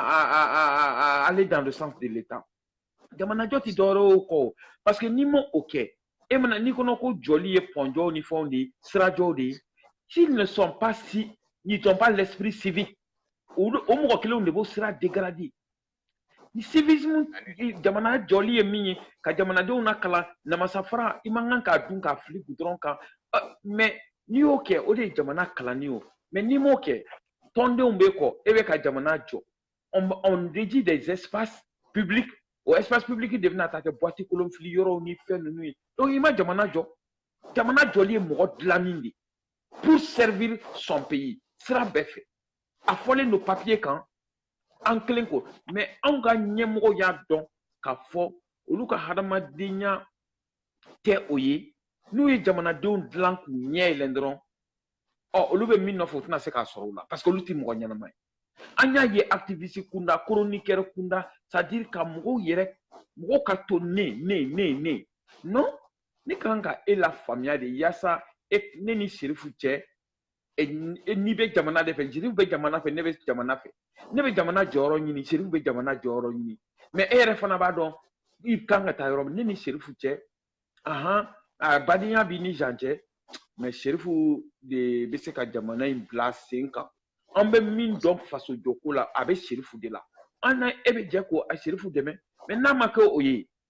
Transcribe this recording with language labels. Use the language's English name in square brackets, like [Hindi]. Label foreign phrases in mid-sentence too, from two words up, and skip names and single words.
[French] à aller dans le sens de l'État [Bambara] jamana jɔ tɛ dɔwɛrɛ ye o kɔ [French] parce que [Bambara] n'i ma o kɛ e mana n'i kɔnɔ ko jɔli ye pɔnjɔw ni fɛnw de ye sirajɔw de ye [French] s'ils ne sont pas ils n'ont pas l'esprit civique [Bambara] o mɔgɔ kelenw de b'o sira dégrader ni civisme jamana jɔli ye min ye ka jamanadenw lakalan namasafara i man kan k'a dun k'a fili gudɔrɔn kan mais n'i y'o kɛ o de ye jamana kalanni ye mais n'i m'o kɛ tɔndenw b'e kɔ e bɛ ka jamana jɔ [French] on dédie des espaces publics [Bambara] o [French] espace public [Bambara] de bɛna taa kɛ boîte kolonfili yɔrɔw ni fɛn ninnu ye donc i ma jamana jɔ jamana jɔli ye mɔgɔ dilanni de [French] pour servir son pays [Bambara] sira bɛɛ fɛ a fɔlen don papier kan an kelen ko mais anw ka ɲɛmɔgɔ y'a dɔn k'a fɔ olu ka hadamadenya tɛ o ye n'u ye jamanadenw dilan k'u ɲɛ yɛlɛn dɔrɔn olu bɛ min nɔfɛ u tɛna se k'a sɔrɔ o la [French] parce que [Bambara] olu tɛ mɔgɔ ɲɛnama ye an y'a ye activiste kunda chroniqueur kunda [French] c'est à dire [Bambara] ka mɔgɔw ka to ne non ne kan ka e la faamuya de yaasa ne ni Serifu cɛ n'i bɛ jamana de fɛ Serifu bɛ jamana fɛ ne bɛ jamana fɛ ne bɛ jamana jɔyɔrɔ ɲini Serifu bɛ jamana jɔyɔrɔ ɲini mais e yɛrɛ fana b'a dɔn i kan ka taa yɔrɔ min ne ni Serifu cɛ badenya b'i ni Jean cɛ mais Serifu de bɛ se ka jamana in bila sen kan an bɛ min dɔn faso jɔko la a bɛ Serifu de la an na e bɛ jɛ ko a Serifu dɛmɛ mais n'a ma kɛ o ye